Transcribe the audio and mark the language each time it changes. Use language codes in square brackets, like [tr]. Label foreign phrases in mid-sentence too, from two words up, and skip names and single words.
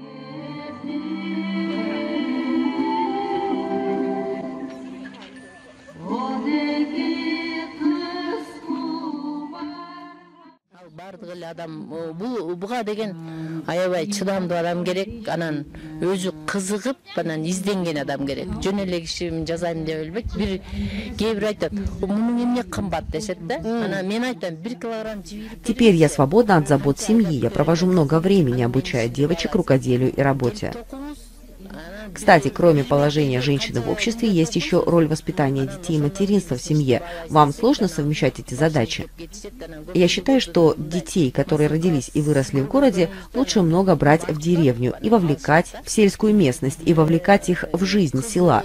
[ky] Бардык эле адам буга деген аябай чыдамдуу адам керек, анан өзү кызыгып, анан изденген адам керек. Жөн эле киши жасайм деп элбейт. Кээ бир айтат, мунун эмне кымбат дешет да. Анан мен айтам, 1 килограмм жибирип. [ru] Теперь я свободна от забот семьи. Я провожу много времени, обучая девочек рукоделию и работе. Кстати, кроме положения женщины в обществе, есть еще роль воспитания детей и материнства в семье. Вам сложно совмещать эти задачи? Я считаю, что детей, которые родились и выросли в городе, лучше много брать в деревню и вовлекать в сельскую местность, и вовлекать их в жизнь села.